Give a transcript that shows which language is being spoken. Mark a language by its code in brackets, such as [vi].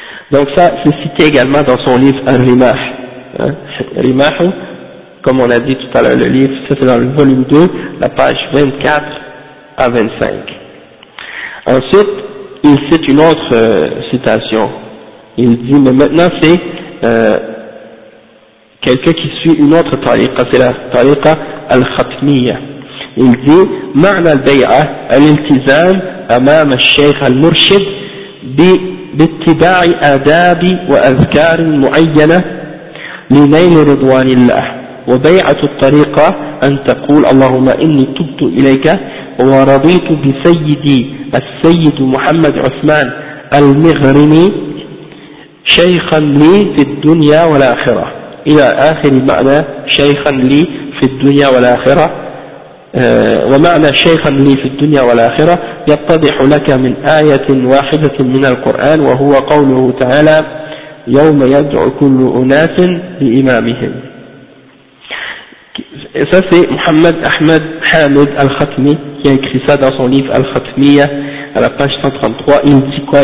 [fr] Donc ça, c'est cité également dans son livre Al-Rimah. Rimah, hein, comme on a dit tout à l'heure, le livre, ça c'est dans le volume 2, la page 24 à 25. Ensuite, il cite une autre citation. Il dit, mais maintenant c'est quelqu'un qui suit une autre tariqa, c'est la tariqa Al-Khatmiya. Il dit, [ar] « Ma'na al-bay'a al-intizam amam al-shaykh al-murshid bi » باتباع آداب وأذكار معينة لنيل رضوان الله وبيعة الطريقة أن تقول اللهم إني تبت إليك ورضيت بسيدي السيد محمد عثمان المغرمي شيخا لي في الدنيا والآخرة إلى آخر معنى شيخا لي في الدنيا والآخرة ومعنى شيخا لي في الدنيا والآخرة يتضح لك من آية واحدة من القرآن وهو قوله تعالى يوم يدعو كل أناس لإمامهم. [fr] Ça c'est Mohamed Ahmed Hamid Al-Khatmi qui a écrit ça dans son livre Al-Khatmiya à la page 133. Il dit quoi?